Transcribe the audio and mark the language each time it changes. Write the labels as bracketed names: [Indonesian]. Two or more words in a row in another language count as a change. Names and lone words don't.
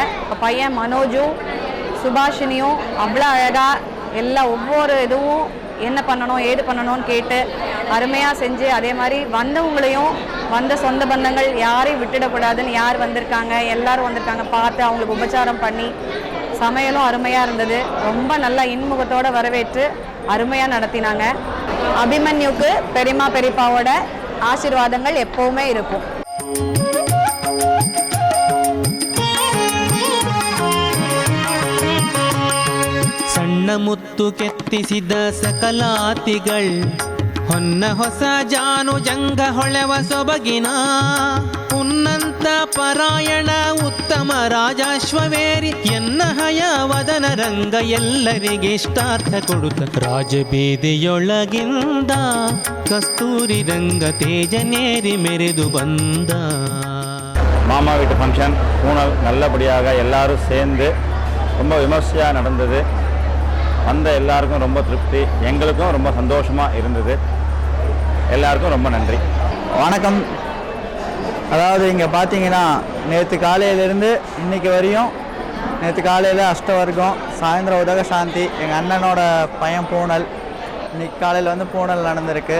[Tamil] இப்போ பையன் மனோஜும் சுபாஷினியும் அவ்வளோ அழகாக எல்லா ஒவ்வொரு இதுவும் என்ன பண்ணணும் ஏது பண்ணணும்னு கேட்டு அருமையாக செஞ்சு, அதே மாதிரி வந்தவங்களையும் வந்த சொந்த பந்தங்கள் யாரையும் விட்டுடக்கூடாதுன்னு யார் வந்திருக்காங்க எல்லாரும் வந்திருக்காங்க பார்த்து அவங்களுக்கு உபச்சாரம் பண்ணி சமையலும் அருமையாக இருந்தது. ரொம்ப நல்லா இன்முகத்தோடு வரவேற்று அருமையாக நடத்தினாங்க. அபிமன்யுக்கு பெரியம்மா பெரியப்பாவோட ஆசீர்வாதங்கள் எப்போவுமே இருக்கும். [Kannada] ಸಣ್ಣ ಮುತ್ತು ಕೆತ್ತಿಸಿದ ಸಕಲಾತಿಗಳ್ ಹೊನ್ನ ಹೊಸ ಜಾನು ಜಂಗ ಹೊಳೆವ ಸೊಬಗಿನ ಉನ್ನಂತ ಪರಾಯಣ ಉತ್ತಮ ರಾಜಾಶ್ವವೇರಿ ಎನ್ನ ಹಯವದನ ರಂಗ ಎಲ್ಲರಿಗೆ ಇಷ್ಟಾರ್ಥ ಕೊಡುತ್ತ ರಾಜಬೀದಿಯೊಳಗಿಂದ ಕಸ್ತೂರಿ ರಂಗ ತೇಜನೇರಿ ಮೆರೆದು ಬಂದ. [Tamil] மாமா வீட்டு ஃபங்க்ஷன் பூனல் நல்லபடியாக எல்லாரும் சேர்ந்து ரொம்ப விமர்சையாக நடந்தது. வந்த எல்லாருக்கும் ரொம்ப திருப்தி, எங்களுக்கும் ரொம்ப சந்தோஷமாக இருந்தது. எல்லாருக்கும் ரொம்ப நன்றி. வணக்கம். அதாவது இங்கே பார்த்தீங்கன்னா நேற்று காலையிலேருந்து இன்றைக்கி வரையும், நேற்று காலையில் அஷ்டவர்க்கம், சாயந்தரம் உதக சாந்தி, எங்கள் அண்ணனோட பையன் பூனல், இன்றைக்கி காலையில் வந்து பூனல் நடந்திருக்கு.